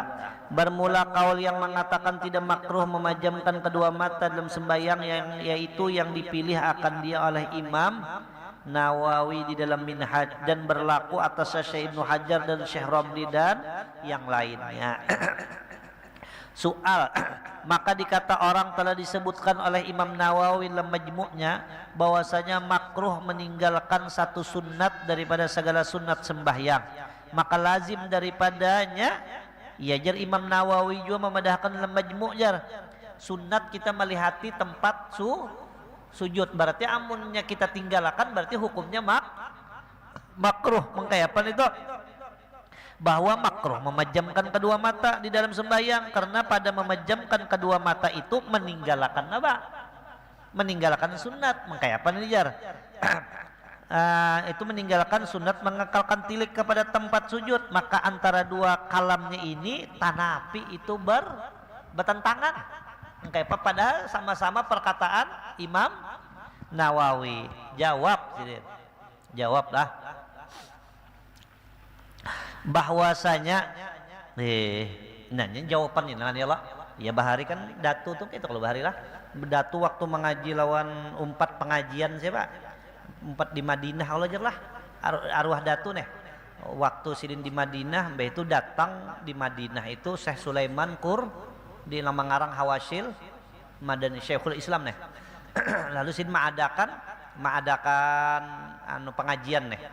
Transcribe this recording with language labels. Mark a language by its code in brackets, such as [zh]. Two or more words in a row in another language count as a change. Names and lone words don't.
[id] Bermula kaul yang mengatakan tidak makruh memejamkan kedua mata dalam sembahyang yaitu yang dipilih akan dia oleh Imam Nawawi di dalam Minhaj dan berlaku atas Syekh Ibnu Hajar dan Syekh Romli dan yang lainnya. Soal, maka dikata orang telah disebutkan oleh Imam Nawawi dalam majmu'nya bahwasanya makruh meninggalkan satu sunat daripada segala sunat sembahyang. Maka lazim daripadanya, ya jar Imam Nawawi juga memedahkan dalam majmu' jar. Sunat kita melihati tempat sujud, berarti amunnya kita tinggalkan berarti hukumnya makruh. Mengkayapan itu bahwa makruh memejamkan kedua mata di dalam sembahyang karena pada memejamkan kedua mata itu meninggalkan apa? Meninggalkan sunat. Mengkayapan ini jar. Itu meninggalkan sunat mengekalkan tilik kepada tempat sujud. Maka antara dua kalamnya ini tanapi itu bertentangan. Mengkayapan padahal sama-sama perkataan Imam Nawawi. [bjn] Jawablah bahwasanya nanya jawaban ini ya lah ya bahari kan datu tuh gitu kalau bahari lah datu waktu mengaji lawan umpat pengajian siapa umpat di Madinah kalau aja lah arwah datu nih waktu sidin di Madinah mbah itu datang di Madinah itu Syekh Sulaiman Kur di Lamangarang Hawasil Madani Syekhul Islam nih lalu sidin mengadakan pengajian nih.